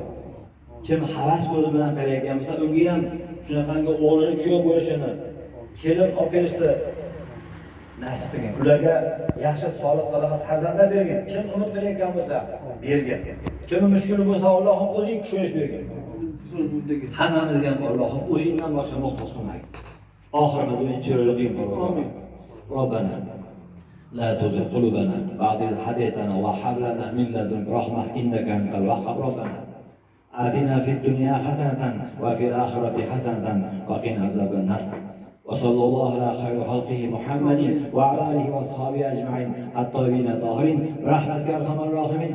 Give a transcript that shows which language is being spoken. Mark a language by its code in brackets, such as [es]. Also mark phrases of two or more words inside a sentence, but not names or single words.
[uz] Kim havas ko'zi bilan qarayotgan bo'lsa, unga ham shunaqangi o'g'lini kuyov bo'lishini, kelin olib kelishni nasib qilgan. Ularga yaxshi solih farzandlar bergan. Kim umid qilayotgan bo'lsa, bergan. Kim mushkuli bo'lsa, Allohim o'zing tushunish bergan. Hammamizga ham Allohim o'zingdan boshqa muhtoj qilmagin. Oxirimizni chiroyli qilgin Parvardigor. [ar] Robbana لا تزغ قلوبنا بعد إذ هديتنا وهب لنا من لدنك رحمة إنك أنت الوهاب. ربنا آتنا في الدنيا حسنة وفي الآخرة حسنة وقنا عذاب النار. وصلى الله على خير خلقه محمد وعلى آله وأصحابه أجمعين الطيبين الطاهرين برحمتك يا أرحم الراحمين.